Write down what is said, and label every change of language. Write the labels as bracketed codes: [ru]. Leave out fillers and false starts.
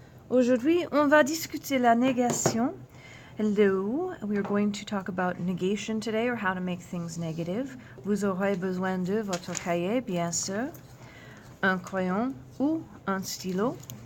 [fr] Aujourd'hui, on va discuter la négation. [en] Hello. We are going to talk about negation today, or how to make things negative. [fr] Vous aurez besoin de votre cahier, bien sûr, un crayon ou un stylo.